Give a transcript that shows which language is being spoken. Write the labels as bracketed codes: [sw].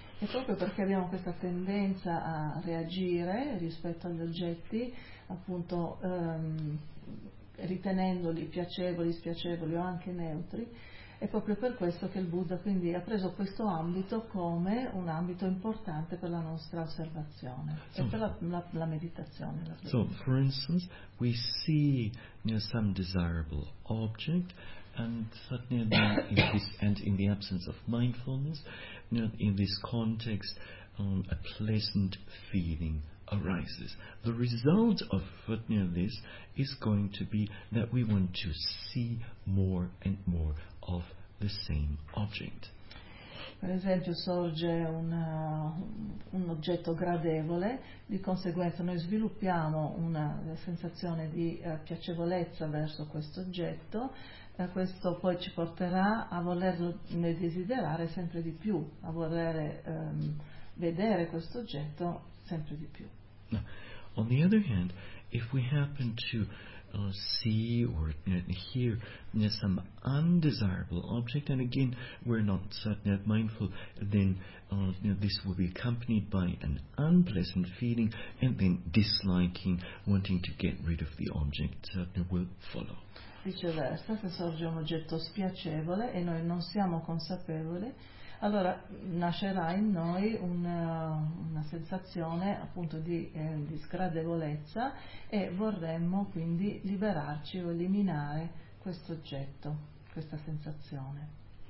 [it] E proprio perché abbiamo questa tendenza a reagire rispetto agli oggetti, appunto ritenendoli piacevoli, spiacevoli o anche neutri. È proprio per questo che il Buddha quindi ha preso questo ambito come un ambito importante per la nostra osservazione e per la meditazione. [en] So, for instance, we see some desirable object, and suddenly in the absence of mindfulness, in this context, a pleasant feeling arises. The result of this is going to be that we want to see more and more of the same object. [it] Per esempio, sorge un oggetto gradevole, di conseguenza noi sviluppiamo una sensazione di piacevolezza verso questo oggetto, e questo poi ci porterà a volerlo ne desiderare sempre di più, a voler vedere questo oggetto sempre di più. [en] On the other hand, if we happen to see or hear some undesirable object, and again we're not mindful, then this will be accompanied by an unpleasant feeling, and then disliking, wanting to get rid of the object, will follow. [it] Viceversa, se sorge un oggetto spiacevole e noi non siamo consapevoli, allora nascerà in noi una sensazione appunto di sgradevolezza, e vorremmo quindi liberarci o eliminare questo oggetto, questa sensazione.